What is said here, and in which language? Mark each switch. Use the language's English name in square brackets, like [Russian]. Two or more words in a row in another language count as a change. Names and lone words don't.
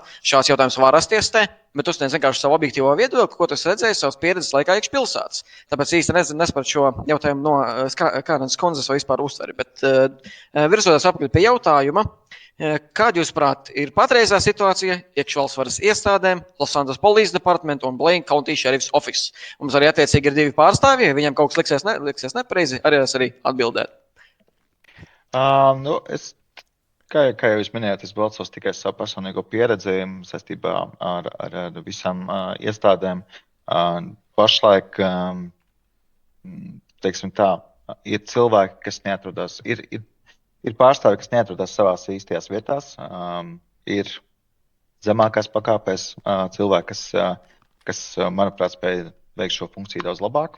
[Latvian] Šāds jautājums var rasties te, bet tu sniedz vienkārši savu objektīvo viedokli, ko tu esi redzējis savas pieredzes laikā iekšpilsētas. Tāpēc īsti nesapratu šo jautājumu no Kārenes kundzes vai vispār uztveri, bet virzoties apkārt pie jautājuma, kāda, jūsuprāt, ir patreizā situācija iekšvalsts varas iestādēm, Los Angeles Police Department un Blaine County Sheriff's Office? Mums arī attiecīgi ir 2 pārstāvji, ja viņam kaut kas liksies nepareizi, arī atbildēt. Kā jau jūs minējāt, es balsos tikai savu personīgo pieredzi saistībā ar visām iestādēm. Pašlaik, teiksim tā, ir cilvēki, kas neatrodas, ir pārstāvi, kas neatrodas savās īstajās vietās, ir zemākās pakāpēs cilvēki, kas manuprāt, spēj veikt šo funkciju daudz labāk.